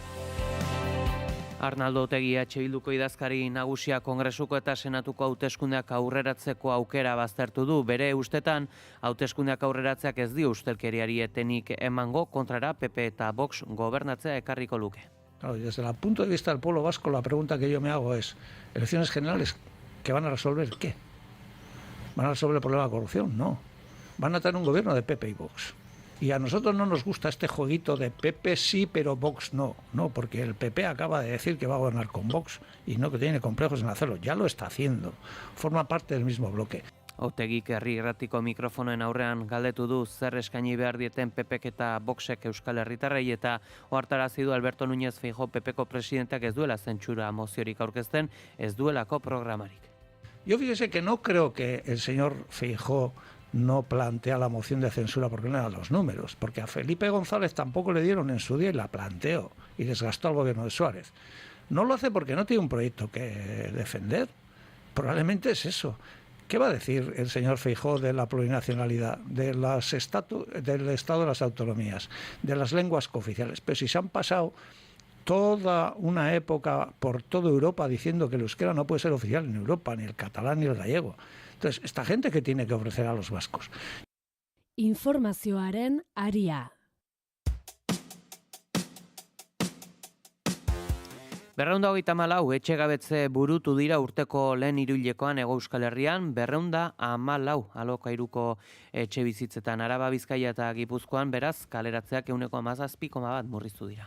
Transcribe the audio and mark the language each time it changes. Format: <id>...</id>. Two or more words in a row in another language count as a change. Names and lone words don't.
<eu>Arnaldo Otegi Bilduko idazkari nagusia Kongresuko eta Senatuko hauteskundeak aurreratzeko aukera baztertu du. Bere ustetan, hauteskundeak aurreratzeak ez dio ustelkeriari etenik emango, kontrara PP eta Vox gobernatzea ekarriko luke.</eu> <es>Claro, desde el punto de vista del pueblo vasco, la pregunta que yo me hago es, ¿elecciones generales que van a resolver qué? ¿Van a resolver el problema de corrupción? No. Van a tener un gobierno de PP y Vox. Y a nosotros no nos gusta este jueguito de PP sí, pero Vox no. No, porque el PP acaba de decir que va a gobernar con Vox y no que tiene complejos en hacerlo. Ya lo está haciendo. Forma parte del mismo bloque.</es> <eu>Otegik herri irratiko mikrofonoen aurrean galdetu du zer eskaini behar dieten PPek eta Voxek Euskal Herritarrei eta ohartarazi du Alberto Núñez Feijóo PPko presidenteak ez duela zentsura moziorik aurkezten, ez duelako programarik.</eu> <es>Yo fíjese que no creo que el señor Feijóo no plantea la moción de censura porque no eran los números, porque a Felipe González tampoco le dieron en su día y la planteó y desgastó al gobierno de Suárez. No lo hace porque no tiene un proyecto que defender. Probablemente es eso. ¿Qué va a decir el señor Feijóo de la plurinacionalidad, del Estado de las autonomías, de las lenguas cooficiales? Pero si se han pasado toda una época por toda Europa diciendo que el euskera no puede ser oficial en Europa, ni el catalán ni el gallego. Entonces, esta gente que tiene que ofrecer a los vascos.</es> <eu>Informazioaren aria. Berreunda hogeita malau etxegabetze burutu dira urteko lehen hiruhilekoan Hego Euskal Herrian, 214 alokairuko etxe bizitzetan Araba, Bizkaia eta Gipuzkoan, beraz, kaleratzeak 17,1 murriztu dira.</eu>